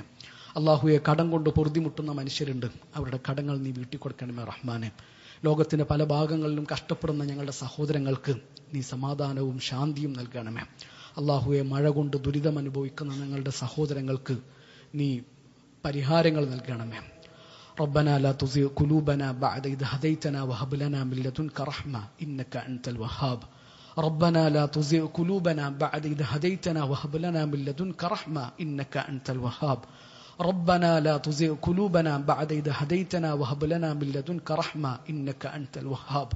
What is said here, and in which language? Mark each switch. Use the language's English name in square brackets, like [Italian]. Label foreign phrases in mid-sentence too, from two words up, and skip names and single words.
[Malayalam] അള്ളാഹുവെ, കടം കൊണ്ട് പൊറുതിമുട്ടുന്ന മനുഷ്യരുണ്ട്, അവരുടെ കടങ്ങൾ നീ വീട്ടിക്കൊടുക്കണമേ റഹ്മാനെ. ലോകത്തിന്റെ പല ഭാഗങ്ങളിലും കഷ്ടപ്പെടുന്ന ഞങ്ങളുടെ സഹോദരങ്ങൾക്ക് നീ സമാധാനവും ശാന്തിയും നൽകണമേ. അള്ളാഹുവെ, മഴ കൊണ്ട് ദുരിതം അനുഭവിക്കുന്ന ഞങ്ങളുടെ സഹോദരങ്ങൾക്ക് നീ പരിഹാരങ്ങൾ നൽകണമേ. [Arabic] ربنا لا تزغ قلوبنا بعد إذ هديتنا وهب لنا من لدنك رحمة إنك أنت الوهاب. ربنا لا تزغ قلوبنا بعد إذ هديتنا وهب لنا من لدنك رحمة إنك أنت الوهاب. ربنا لا تزغ قلوبنا بعد إذ هديتنا وهب لنا من لدنك رحمة إنك أنت الوهاب.